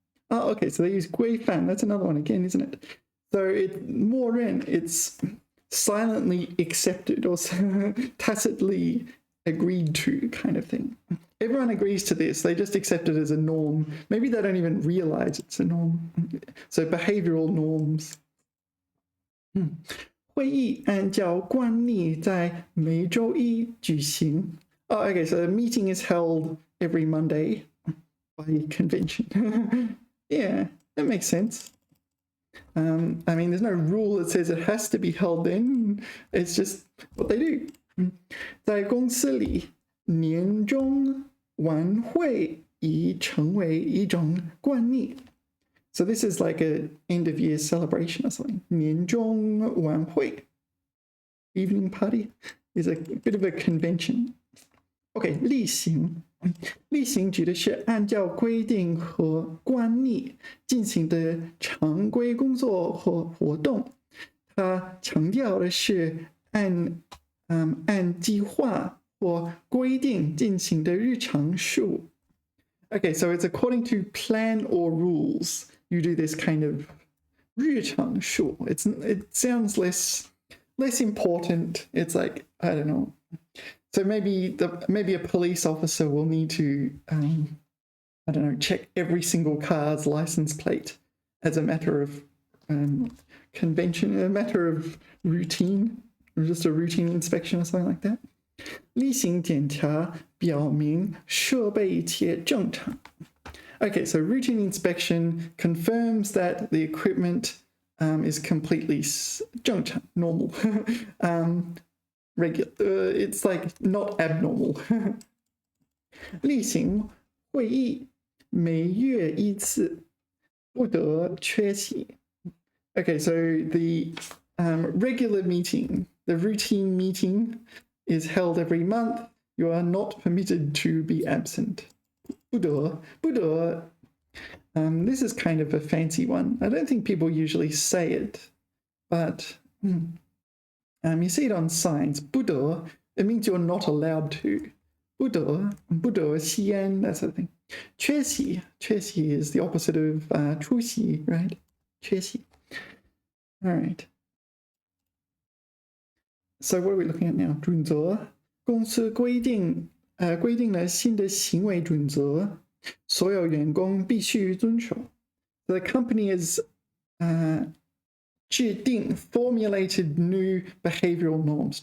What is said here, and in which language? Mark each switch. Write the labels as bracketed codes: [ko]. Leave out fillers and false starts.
[en] Okay, so they use 规范. That's another one again, isn't it? So默认, it's silently accepted or tacitly agreed to kind of thing. Everyone agrees to this. They just accept it as a norm. Maybe they don't even realize it's a norm. So behavioral norms. [zh] 会议按照惯例在每周一举行. [en] Oh, okay, so the meeting is held every Monday by convention. Yeah, that makes sense. I mean, there's no rule that says it has to be held then. It's just what they do. [zh] 在公司里，年终晚会已成为一种惯例。 [en] So this is like a end of year celebration or something. 年终晚会 evening party is a bit of a convention. Okay, 例行。 [zh] 例行指的是按照规定和惯例进行的常规工作或活动，它强调的是按计划或规定进行的日常事务。 [en] Okay, so it's according to plan or rules. You do this kind of 日常事务. It sounds less important. It's like, I don't know. So maybe a police officer will need to, I don't know, check every single car's license plate as a matter of convention, a matter of routine, or just a routine inspection or something like that. 例行检查 [zh] 表明设备一切正常. [en] Okay, so routine inspection confirms that the equipment is completely 正常, normal. Regular. It's like not abnormal. [zh] 例行会议每月一次，不得缺席. [en] Okay, so the regular meeting, the routine meeting, is held every month. You are not permitted to be absent. [zh] 不得. [en] This is kind of a fancy one. I don't think people usually say it, but you see it on signs. 不得, it means you're not allowed to. [zh] 不得吸烟, [en] that sort of thing. 缺席is the opposite of 出席, right? 缺席.All right. So what are we looking at now? [zh] 准则，公司规定了新的行为准则，所有员工必须遵守。 [en] The company is 制定 formulated new behavioral norms.